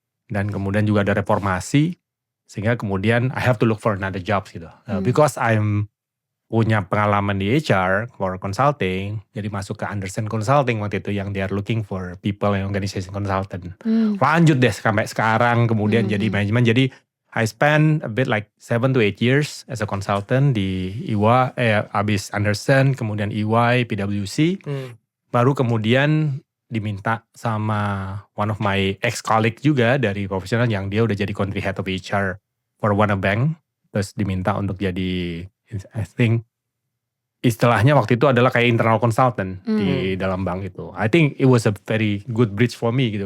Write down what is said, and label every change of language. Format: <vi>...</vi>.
<id>Dan kemudian juga ada reformasi sehingga kemudian</id> <en>I have to look for another job</en> <id>gitu.</id> <en>Because I'm</en> <id>punya pengalaman di</id> <en>HR for consulting,</en> <id>jadi masuk ke</id> <en>Andersen Consulting</en> <id>waktu itu yang</id> <en>they are looking for people and organization consultant.</en> <id>Lanjut deh sampai sekarang kemudian jadi manajemen. Jadi</id> <en>I spend a bit like 7 to 8 years as a consultant di EY,</en> <id>abis Andersen, kemudian</id> <en>EY, PwC.</en> <id>Baru kemudian diminta sama</id> <en>one of my ex-colleague</en> <id>juga dari profesional yang dia udah jadi</id> <en>country head of HR for one bank.</en> <id>Terus diminta untuk jadi,</id> <en>I think</en> <id>istilahnya waktu itu adalah kayak internal consultant di dalam bank itu.</id> <en>I think it was a very good bridge for me gitu.</en>